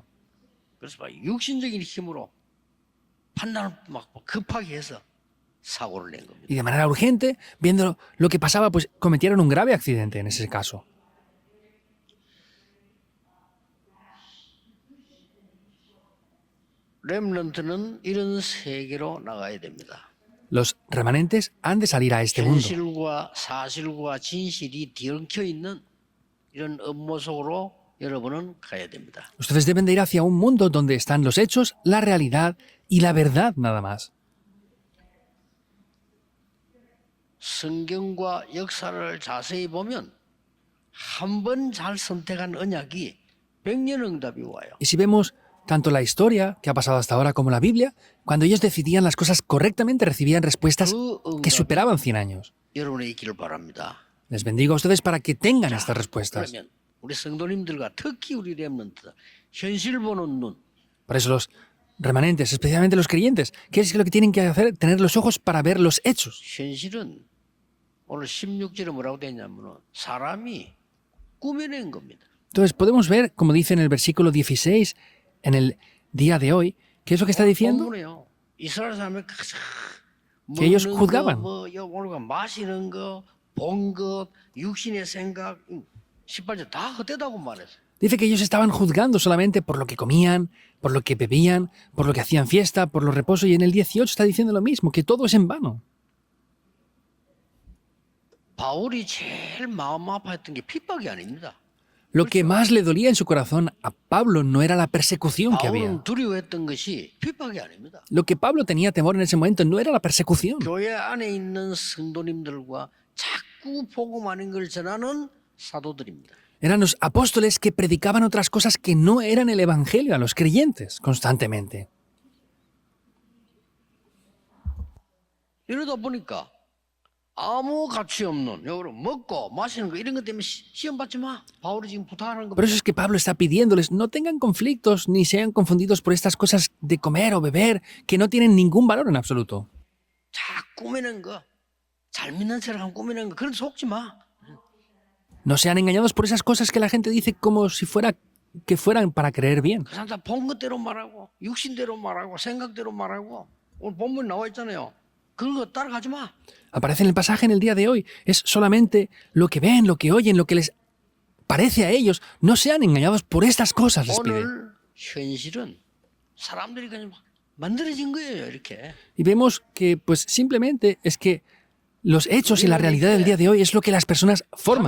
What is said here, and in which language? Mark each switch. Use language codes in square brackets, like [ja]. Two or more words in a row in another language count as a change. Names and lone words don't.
[ko] 그래서 막 육신적인 힘으로 판단을 막 급하게 해서 사고를 낸 겁니다. [es] Y de manera urgente, viendo lo que pasaba, pues cometieron un grave accidente en ese caso. [ko] 렘넌트는 이런 세계로 나가야 됩니다. [es] Los remanentes han de salir a este mundo. [ko] 현실과 사실과 진실이 뒤엉켜 있는 이런 업무 속으로 여러분은 가야 됩니다. [es] Ustedes deben de ir hacia un mundo donde están los hechos, la realidad y la verdad nada más. [ko] 성경과 역사를 자세히 보면 한 번 잘 선택한 언약이 100년 응답이 와요. [es] Y si vemos tanto la historia que ha pasado hasta ahora como la Biblia, cuando ellos decidían las cosas correctamente recibían respuestas [ko] 그 [es] que [ko] 응답이 [es] superaban 100 años. [ko] 여러분의 있기를 바랍니다. [es] Les bendigo a ustedes para que tengan estas respuestas. [ko] 그러면 우리 성도님들과 특히 우리 렘넌트 현실 보는 눈, [es] Por eso los remanentes, especialmente los creyentes, ¿qué es lo que tienen que hacer? Tener los ojos para ver los hechos. [ko] 현실은 오늘 16절에 뭐라고 되어 있냐면 사람이 꾸며낸 겁니다. [es] Entonces podemos ver, como dice en el versículo 16, en el día de hoy, ¿qué es lo que está diciendo? [ko] 본문에요. 이스라엘 사람이 [es] Que ellos [ko] 먹는 [es] juzgaban. [ko] 거, 뭐 마시는 거, 본 것, 육신의 생각, 18절 다 헛되다고 말했어요. [es] Dice que ellos estaban juzgando solamente por lo que comían, por lo que bebían, por lo que hacían fiesta, por los reposos, y en el 18 está diciendo lo mismo, que todo es en vano. [ko] 바울이 제일 마음 아파했던 게 핍박이 아닙니다. [es] Lo que más le dolía en su corazón a Pablo no era la persecución que había. [ko] 바울은 두려워했던 것이 핍박이 아닙니다. [es] Lo que Pablo tenía temor en ese momento no era la persecución. [ko] 교회 안에 있는 성도님들과 자꾸 복음 아닌 걸 전하는 사도들입니다. [es] Eran los apóstoles que predicaban otras cosas que no eran el evangelio a los creyentes constantemente. [ko] 이러다 보니까 아무 가치 없는 여러분 먹고 마시는 거 이런 것 때문에 시험 받지 마. 바울이 지금 부탁하는 [es] Por eso [ko] 겁니다. [es] es que Pablo está pidiéndoles, no tengan conflictos ni sean confundidos por estas cosas de comer o beber que no tienen ningún valor en absoluto. [ko] 자 꾸미는 거, 잘 믿는 척하면 꾸미는 거 그런 데 속지 마. [es] No sean engañados por esas cosas que la gente dice como si fueran para creer bien. [ko] 그 사람 다 본 것대로 말하고 육신대로 말하고 생각대로 말하고 오늘 본문 나와 있잖아요. 그런 거 따라가지 마. [es] Aparece en el pasaje en el día de hoy. Es solamente lo que ven, lo que oyen, lo que les parece a ellos. No sean engañados por estas cosas, les pide. [ko] 오늘 현실은 사람들이 그냥 막 만들어진 거예요, 이렇게. [es] Y vemos que pues simplemente es que los hechos y la realidad del día de hoy es lo que las personas forman